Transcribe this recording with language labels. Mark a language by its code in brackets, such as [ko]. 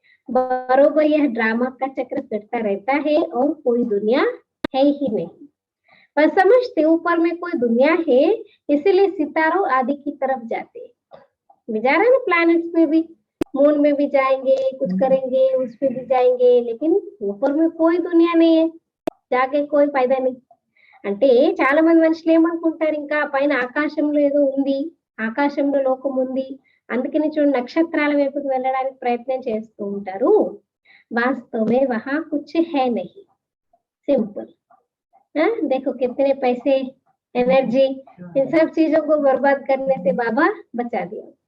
[hi] बरोबर यह ड्रामा का चक्र फिरता रहता है और कोई दुनिया है ही नहीं, पर समझते ऊपर में कोई दुनिया है, इसीलिए सितारों आदि की तरफ जाते। जा रहे ना प्लैनेट्स में भी, मून में भी जाएंगे, कुछ करेंगे, उस पे भी जाएंगे, लेकिन ऊपर में कोई दुनिया नहीं है, जाके कोई फायदा नहीं। [te] అంటే చాలా మంది మనుషులు ఏమనుకుంటారు, ఇంకా పైన ఆకాశంలో ఏదో ఉంది, ఆకాశంలో లోకం ఉంది, అందుకని చూడండి నక్షత్రాల వైపుకి వెళ్ళడానికి ప్రయత్నం చేస్తూ ఉంటారు. [hi] వాస్తవమే వహా కుచ్ హై నహీ, సింపుల్। देखो कितने पैसे, एनर्जी, इन सब चीजों को बर्बाद करने से बाबा बचा दिया।